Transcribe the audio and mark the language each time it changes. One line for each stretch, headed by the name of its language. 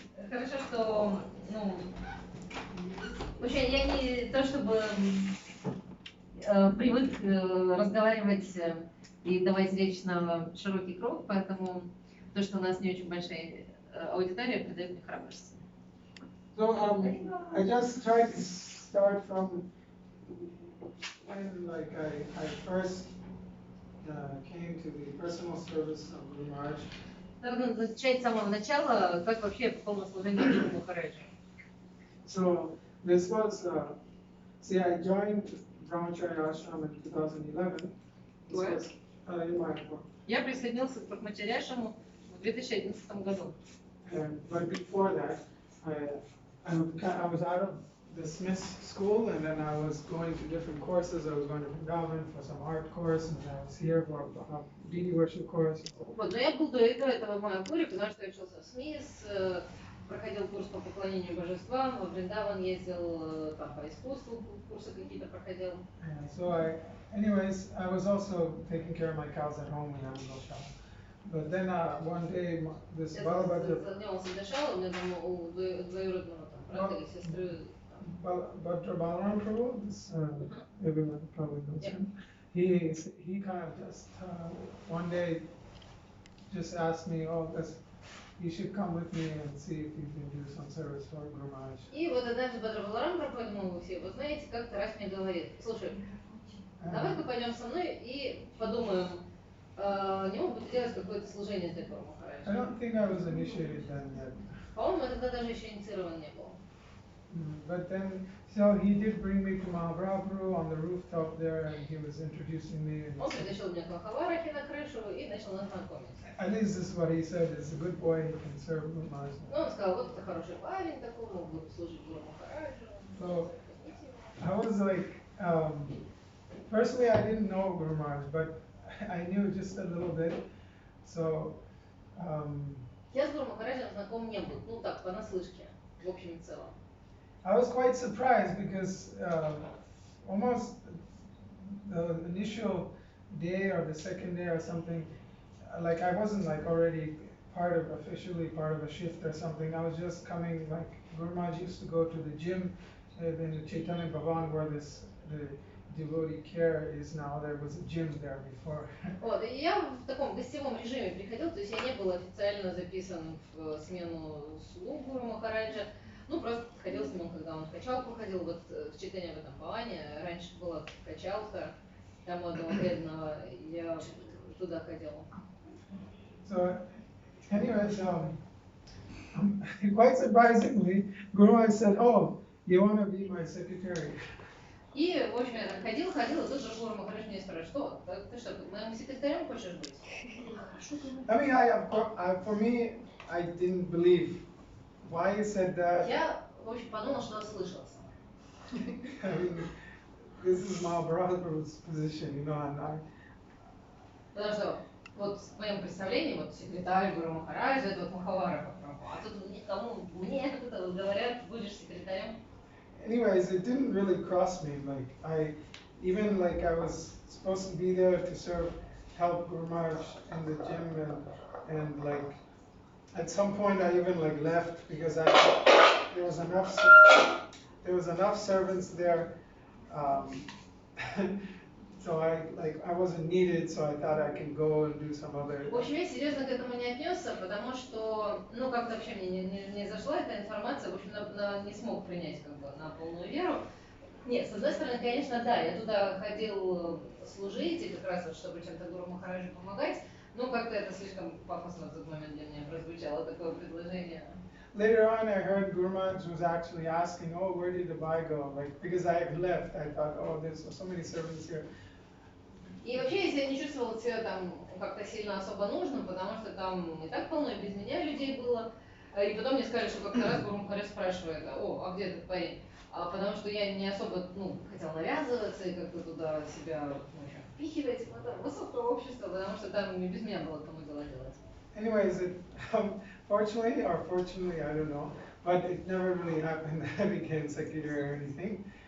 Russian: Хорошо, что, вообще я не то чтобы привык разговаривать и давать речь на широкий круг, поэтому то, что у нас не очень большая аудитория, придает мне храбрость.
English: So I just tried to start from when like I first came to the personal service of Guru Maharaj.
Russian: Надо начать с самого начала, как вообще я попал на служение Гуру Махараджи.
English: So this was, see, I joined Brahmacharya Ashram in 2011. This was in Mayapur.
Russian: Я присоединился к Брахмачаряшаму в 2011 году.
English: But before that, I was out of the Smith school, and then I was going to different courses. I was going to Vrindavan for some art course, and I was here for a deity worship course.
Russian: Вот, но я был до этого в Маяпуре, потому что я учился в СМИС, проходил курс по поклонению божествам, в Вриндаван ездил там по искусству, курсы какие-то проходил.
English: So anyways, I was also taking care of my cows at home when I was in Oshama. But then one day, this Balabhadra...
Russian: Занимался Дашалом, у меня там у двоюродного брата или сестры.
English: Bhadra Balaram Prabhu, everyone probably knows him. He kind of just one day just asked me, you should come with me and see if you can do some service for Guru Maharaj.
Russian: И вот однажды Бхадра Баларам Прабху, все вы знаете, как-то раз мне говорит: слушай, давай-ка пойдем со мной и подумаем, не мог бы ты делать какое-то служение для Гуру Махараджа.
English: I don't think I was initiated then yet.
Russian: По-моему, я тогда даже еще инициирован не был.
English: But then, so he did bring me to Mahaprabhu on the rooftop there, and he was introducing me.
Russian: Он притащил меня к Махаварахе на крышу и начал нас знакомиться.
English: At least this is what he said, is a good boy, he can serve Guru Maharaj.
Russian: Ну, он сказал, вот это хороший парень такой, мог бы служить Гуру Махараджу.
English: So, I was like, personally I didn't know Guru Maharaj, but I knew just a little bit. So,
Russian: я с Гуру Махараджем знаком не был, ну так, понаслышке, в общем и целом.
English: I was quite surprised because almost the initial day or the second day or something, like I wasn't like already officially part of a shift or something. I was just coming, like Guru Maharaj used to go to the gym in the Chaitanya Bhavan where the devotee care is now. There was a gym there before.
Russian: Вот, и я в таком гостевом режиме приходил, то есть я не был официально записан в смену слуг Гуру Махараджа. Ну, просто ходил с ним, когда он в качалку ходил, вот в Чайтанья в этом Бхаване, раньше была качалка, там у одного бедного, я туда ходил.
English: So, anyways, quite surprisingly, Guru Maharaj said, "Oh, you want to be my secretary?"
Russian: И, в общем, я так ходил, и тут же Гуру Махарадж меня спрашивает: что, ты что, моим секретарем хочешь быть?
English: I mean, for me, I didn't believe. Why he said that?
Russian: Я, в общем, подумал, что ослышался.
English: I mean, this is Mahaprabhu's position, you know, and
Russian: Потому что вот в моем представлении, вот секретарь Гуру Махараджа, это вот Махавара Прабху, а тут никому, мне кто-то говорят, будешь секретарем.
English: Anyways, it didn't really cross me. Like I was supposed to be there to serve help Guru Maharaj in the gym, and like at some point I even like left because there was enough servants there, um, so I wasn't needed, so I thought I can go and do some other.
Russian: В общем, я серьезно к этому не отнесся, потому что, ну, как-то вообще мне не зашла эта информация, в общем, не смог принять как бы на полную веру. Нет, с одной стороны, конечно, да, я туда ходил служить, и как раз вот, чтобы чем-то Гуру Махараджу помогать, но как-то это слишком пафосно в тот момент для меня прозвучало, такое предложение.
English: Later on, I heard Guru Maharaj was actually asking, "Oh, where did the boy go?" Like because I had left, I thought, "Oh, there's so many servants here."
Russian: И вообще, если я не чувствовала себя там как-то сильно особо нужным, потому что там и так полно и без меня людей было. И потом мне сказали, что как-то раз Гуру Махарадж спрашивает, а где этот парень? Потому что я не особо хотела навязываться и как-то туда себя впихивать в это высокое общество, потому что там и без меня было кому дела делать.
English: Anyways, fortunately or fortunately, I don't know, but it never really happened that I became secretary or anything.